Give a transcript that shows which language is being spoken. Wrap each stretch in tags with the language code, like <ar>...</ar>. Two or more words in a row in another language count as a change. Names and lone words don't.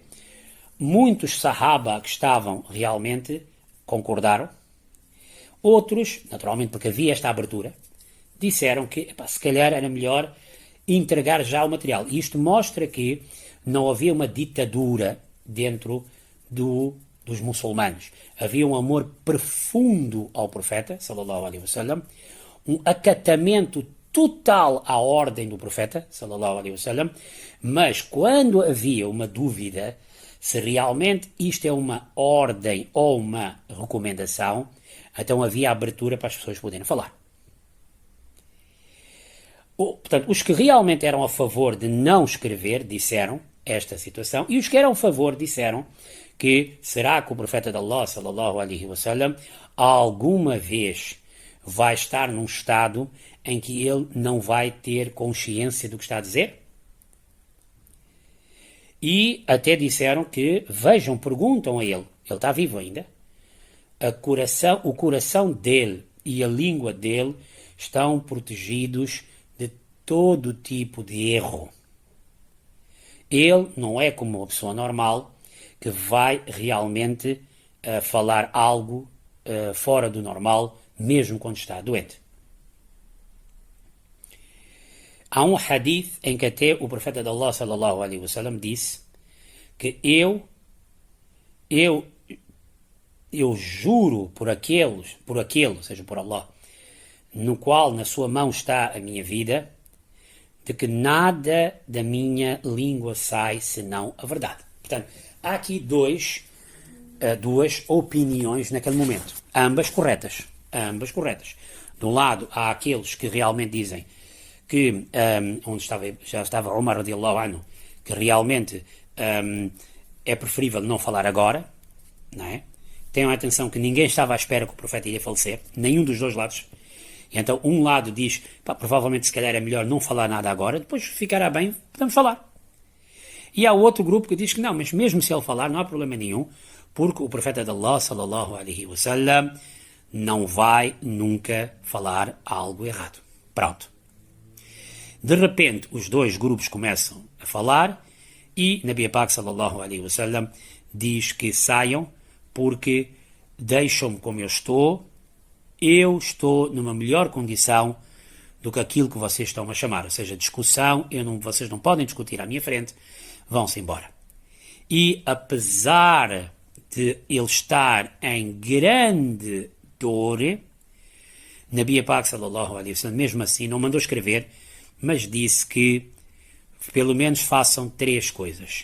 <pt>Muitos sahaba que estavam realmente concordaram, outros, naturalmente porque havia esta abertura, disseram que se calhar era melhor entregar já o material. E isto mostra que não havia uma ditadura dentro dos muçulmanos. Havia um amor profundo ao profeta,</pt> <ar>صلى الله عليه وسلم,</ar> <pt>um acatamento total à ordem do profeta,</pt> <ar>صلى الله عليه وسلم,</ar> <pt>mas quando havia uma dúvida se realmente isto é uma ordem ou uma recomendação, então havia abertura para as pessoas poderem falar. Portanto, os que realmente eram a favor de não escrever disseram esta situação, e os que eram a favor disseram que será que o profeta de Allah,</pt> <ar>صلى الله عليه وسلم,</ar> <pt>alguma vez vai estar num estado em que ele não vai ter consciência do que está a dizer? E até disseram que, vejam, perguntam a ele está vivo ainda, o coração dele e a língua dele estão protegidos de todo tipo de erro. Ele não é como uma pessoa normal que vai realmente falar algo fora do normal, mesmo quando está doente. Há um hadith em que até o profeta de Allah</pt> <ar>صلى الله عليه وسلم</ar> <pt>disse que eu juro por aquele, ou seja, por Allah, no qual na sua mão está a minha vida, de que nada da minha língua sai senão a verdade. Portanto, há aqui duas opiniões naquele momento, ambas corretas. De um lado, há aqueles que realmente dizem que, já estava Umar</pt> <ar>رضي الله عنه,</ar> <pt>que realmente é preferível não falar agora, não é? Tenham atenção que ninguém estava à espera que o profeta iria falecer, nenhum dos dois lados. E então um lado diz, provavelmente se calhar é melhor não falar nada agora, depois ficará bem, podemos falar. E há outro grupo que diz que não, mas mesmo se ele falar não há problema nenhum, porque o profeta de Allah</pt> <ar>صلى الله عليه وسلم</ar> <pt>não vai nunca falar algo errado. Pronto. De repente os dois grupos começam a falar e</pt> <ur>نبی پاک</ur> <ar>صلى الله عليه وسلم</ar> <pt>diz que saiam porque deixam-me como eu estou numa melhor condição do que aquilo que vocês estão a chamar, ou seja, discussão, vocês não podem discutir à minha frente, vão-se embora. E apesar de ele estar em grande dor,</pt> <ur>نبی پاک</ur> <ar>صلى الله عليه وسلم</ar> <pt>mesmo assim não mandou escrever, mas disse que pelo menos façam 3 coisas.</pt>